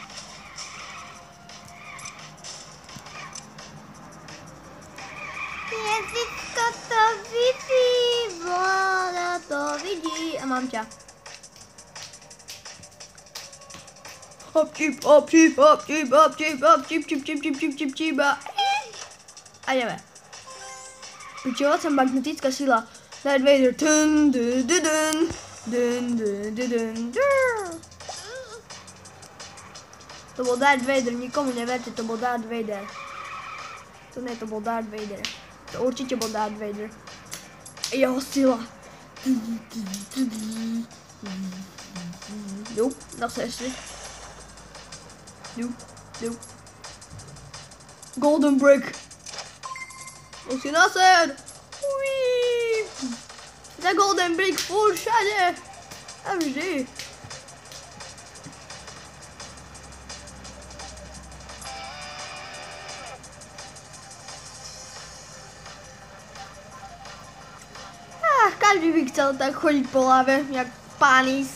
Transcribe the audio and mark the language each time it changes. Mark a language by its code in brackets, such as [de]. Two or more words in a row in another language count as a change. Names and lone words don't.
[sk] Jezičko to vidí, voda to vidí a mám ťa. Hop, čip, hop, čip, hop, čip, hop, čip, hop, čip, čip, čip, čip, čip, čip, čip, a ideme. Pičovacia magnetická sila. Darth Vader. Dun, dun, dun, dun. Dun, dun, dun, dun, dun. To bol Darth Vader, nikomu neverte, to bol Darth Vader. To nie, to bol Darth Vader. To určite bol Darth Vader. Jeho sila. Nope, zase ešte. Nope. Golden Brick. Musí nased. Uiii. Na Golden Brick full všade. A vždy. Každý by chcel tak chodiť po láve, jak Panis.